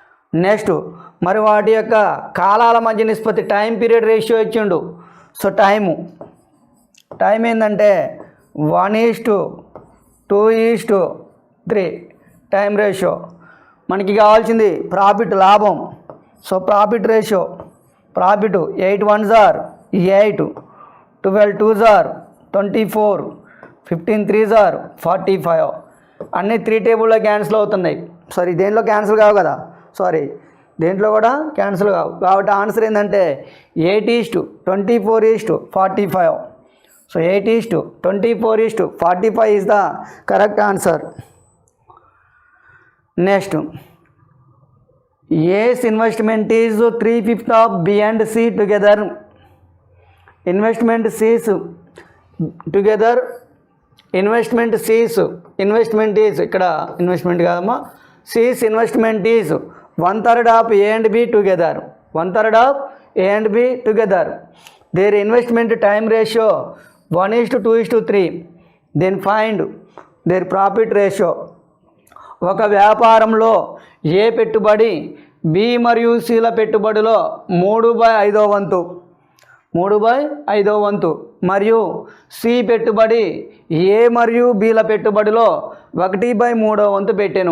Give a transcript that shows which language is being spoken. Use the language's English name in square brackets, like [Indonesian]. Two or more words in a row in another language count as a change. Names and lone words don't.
[Telugu] నెక్స్ట్ మరి వాటి యొక్క కాలాల మధ్య నిష్పత్తి [English] time period ratio [Telugu] ఇచ్చిండు. సో టైం ఏంటంటే 1:2:3 [English] time ratio. [Telugu] మనకి కావాల్సింది ప్రాఫిట్ లాభం. [English] so profit ratio, profit 8 1s are 8, 12 2s are 24, 15 3s are 45. [Telugu] అన్నీ 3 టేబుల్లో క్యాన్సిల్ అవుతున్నాయి. సారీ, దేంట్లో క్యాన్సిల్ కావు కదా, సారీ దేంట్లో కూడా క్యాన్సిల్ కావు. కాబట్టి ఆన్సర్ ఏంటంటే 8:24:45. [English] so 8:24:45 is the correct answer. next, A's investment is 3/5 of B and C together. Investment C's together. Investment C's investment is [Telugu] ఇక్కడ ఇన్వెస్ట్మెంట్ కాదమ్మా, [English] C's investment is 1/3 of A and B together. 1/3 of A and B together. Their investment time ratio 1:2:3. Then find their profit ratio. [Telugu] ఒక వ్యాపారంలో ఏ పెట్టుబడి బి మరియు సిల పెట్టుబడిలో 3/5 వంతు, 3/5 వంతు మరియు సి పెట్టుబడి ఏ మరియు బిల పెట్టుబడిలో 1/3 వంతు పెట్టెను.